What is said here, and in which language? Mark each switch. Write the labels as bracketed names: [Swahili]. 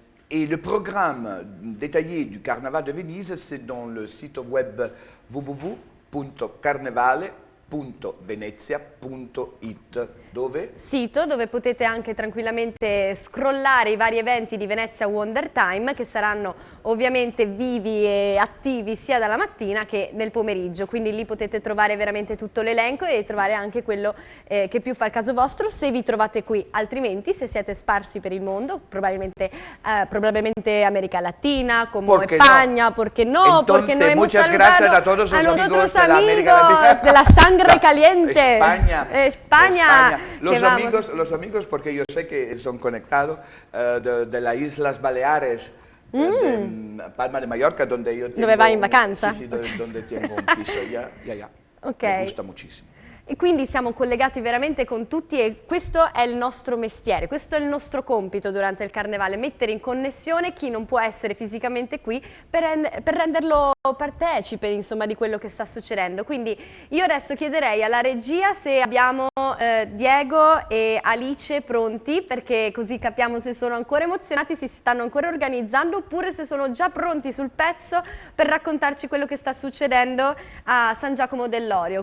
[French] Et le programme détaillé du Carnaval de Venise, c'est dans le site web www.carnevale.venezia.it. [Italian] Dove? Sito dove potete anche tranquillamente scrollare i vari eventi di Venezia Wonder Time, che saranno ovviamente vivi e attivi sia dalla mattina che nel pomeriggio, quindi lì potete trovare veramente tutto l'elenco e trovare anche quello che più fa il caso vostro, se vi trovate qui. Altrimenti, se siete sparsi per il mondo, probabilmente America Latina, [Spanish] como España, ¿por qué no? Porque no hemos saludado a nosotros amigos de la sangre caliente. España. Los amigos, porque yo sé que son conectados de las Islas Baleares, de Palma de Mallorca, donde yo tengo... [Italian] Dove vai in vacanza? [Spanish] Sí, donde tengo un piso, ya. Ok. [Italian] Mi gusta moltissimo. E quindi siamo collegati veramente con tutti e questo è il nostro mestiere, questo è il nostro compito durante il Carnevale, mettere in connessione chi non può essere fisicamente qui per renderlo partecipe, insomma, di quello che sta succedendo. Quindi io adesso chiederei alla regia se abbiamo Diego e Alice pronti, perché così capiamo se sono ancora emozionati, si stanno ancora organizzando, oppure se sono già pronti sul pezzo per raccontarci quello che sta succedendo a San Giacomo dell'Orio.